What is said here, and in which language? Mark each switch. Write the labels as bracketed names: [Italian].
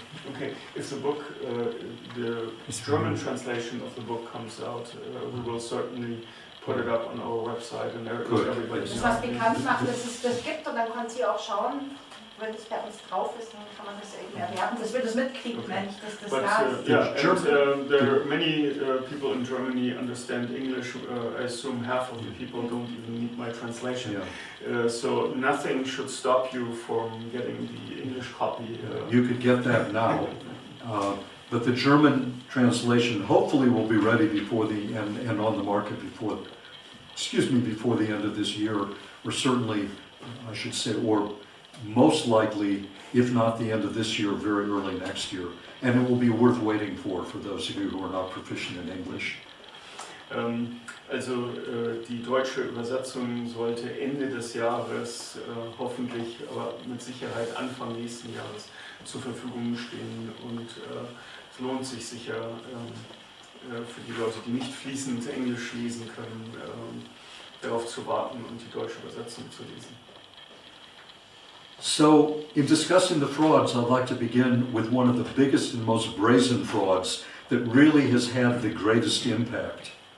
[English] okay, if the book, the German translation of the book comes out, we will certainly put it up on our website and everybody. [German] Das was bekannt macht, dass es das gibt und dann kann sie auch schauen, wenn es bei uns drauf ist, dann kann man das irgendwie erwerben, dass wir das mitkriegen, wenn ich das da ist. [English] Yeah, and there are many people in Germany understand English. I assume half of the people don't even need my translation. Yeah. So nothing should stop you from getting the English copy. You could get that now, but the German translation hopefully will be ready before the and on the market before the end of this year, or certainly, I should say, or most likely, if not the end of this year, very early next year. And it will be worth waiting for those of you who are not proficient in English. [German] Also die deutsche Übersetzung sollte Ende des Jahres, hoffentlich, aber mit Sicherheit Anfang nächsten Jahres zur Verfügung stehen. Und es lohnt sich sicher für die Leute, die nicht fließend Englisch lesen können, darauf zu warten und die deutsche Übersetzung zu lesen. [English] So, in discussing the frauds, I'd like to begin with one of the biggest and most brazen frauds that really has had the greatest impact.